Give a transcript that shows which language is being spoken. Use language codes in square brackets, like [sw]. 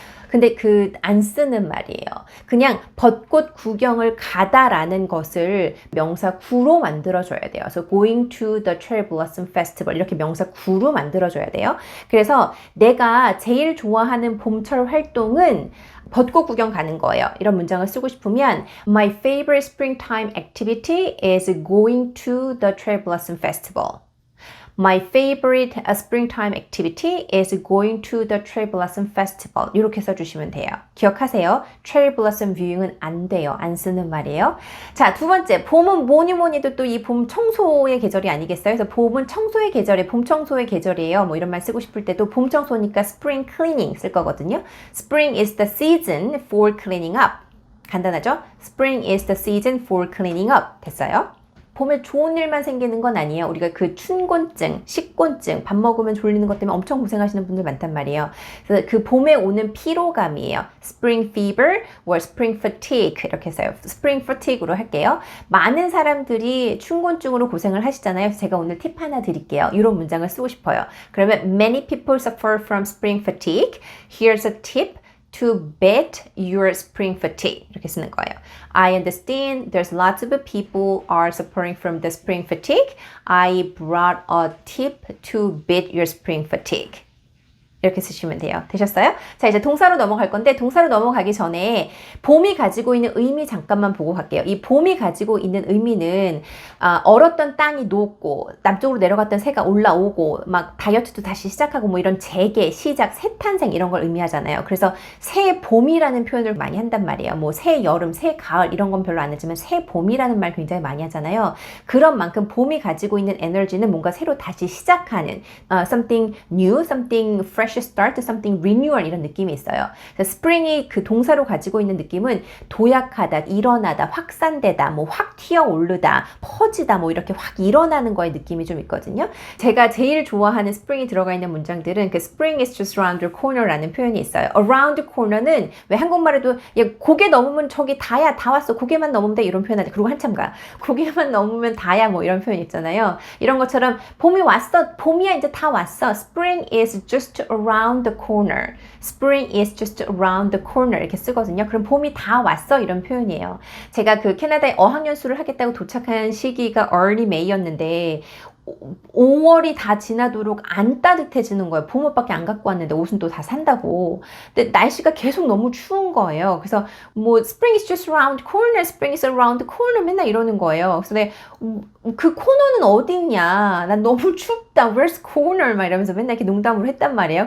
[ko] 근데 안 쓰는 말이에요. 그냥 벚꽃 구경을 가다라는 것을 명사 구로 만들어줘야 돼요. 그래서 [en] going to the cherry blossom festival [ko] 이렇게 명사 구로 만들어줘야 돼요. 그래서 내가 제일 좋아하는 봄철 활동은 벚꽃 구경 가는 거예요. 이런 문장을 쓰고 싶으면 [en] My favorite springtime activity is going to the cherry blossom festival. My favorite springtime activity is going to the cherry blossom festival. [ko] 이렇게 써주시면 돼요. 기억하세요. [en] cherry blossom viewing [ko] 은 안 돼요. 안 쓰는 말이에요. 자, 두 번째. 봄은 뭐니도 또 이 봄 청소의 계절이 아니겠어요? 그래서 봄은 청소의 계절이에요. 봄 청소의 계절이에요. 뭐 이런 말 쓰고 싶을 때도 봄 청소니까 [en] spring cleaning [ko] 쓸 거거든요. [en] Spring is the season for cleaning up. [ko] 간단하죠? [en] Spring is the season for cleaning up. [ko] 됐어요? 봄에 좋은 일만 생기는 건 아니에요. 우리가 그 춘곤증, 식곤증, 밥 먹으면 졸리는 것 때문에 엄청 고생하시는 분들 많단 말이에요. 그래서 그 봄에 오는 피로감이에요. [en] Spring fever or spring fatigue [ko] 이렇게 써요. [en] Spring fatigue [ko] 로 할게요. 많은 사람들이 춘곤증으로 고생을 하시잖아요. 그래서 제가 오늘 팁 하나 드릴게요. 이런 문장을 쓰고 싶어요. 그러면 [en] Many people suffer from spring fatigue. Here's a tip. To beat your spring fatigue [ko] 이렇게 쓰는 거예요. [en] I understand there's lots of people are suffering from the spring fatigue. I brought a tip to beat your spring fatigue. [ko] 이렇게 쓰시면 돼요. 되셨어요? 자, 이제 동사로 넘어갈 건데 동사로 넘어가기 전에 봄이 가지고 있는 의미 잠깐만 보고 갈게요. 이 봄이 가지고 있는 의미는 얼었던 땅이 녹고 남쪽으로 내려갔던 새가 올라오고 막 다이어트도 다시 시작하고 뭐 이런 재개, 시작, 새 탄생 이런 걸 의미하잖아요. 그래서 새 봄이라는 표현을 많이 한단 말이에요. 뭐 새 여름, 새 가을 이런 건 별로 안 하지만 새 봄이라는 말 굉장히 많이 하잖아요. 그런 만큼 봄이 가지고 있는 에너지는 뭔가 새로 다시 시작하는 [en] something new, something fresh fresh start, something renewal [ko] 이런 느낌이 있어요. spring이 그 동사로 가지고 있는 느낌은 도약하다, 일어나다, 확산되다, 뭐 확 튀어오르다, 퍼지다, 뭐 이렇게 확 일어나는 거에 느낌이 좀 있거든요. 제가 제일 좋아하는 spring이 들어가 있는 문장들은 그 [en] spring is just around the corner [ko] 라는 표현이 있어요. [en] around the corner [ko] 는 왜 한국말에도 야, 고개 넘으면 저기 다야, 다 왔어, 고개만 넘으면 돼 이런 표현 하죠. 그리고 한참 가. 고개만 넘으면 다야 뭐 이런 표현 있잖아요. 이런 것처럼 봄이 왔어, 봄이야 이제 다 왔어. [en] Spring is just around the corner. Spring is just around the corner [ko] 이렇게 쓰거든요. 그럼 봄이 다 왔어 이런 표현이에요. 제가 그 캐나다에 어학연수를 하겠다고 도착한 시기가 [en] early May [ko] 였는데 5월이 다 지나도록 안 따뜻해지는 거예요. 봄옷밖에 안 갖고 왔는데 옷은 또 다 산다고. 근데 날씨가 계속 너무 추운 거예요. 그래서 뭐 [en] Spring is just around the corner, Spring is around the corner [ko] 맨날 이러는 거예요. 그래서 내가 그 코너는 어디 있냐? 난 너무 춥다. [en] Where's corner? [ko] 막 이러면서 맨날 이렇게 농담으로 했단 말이에요.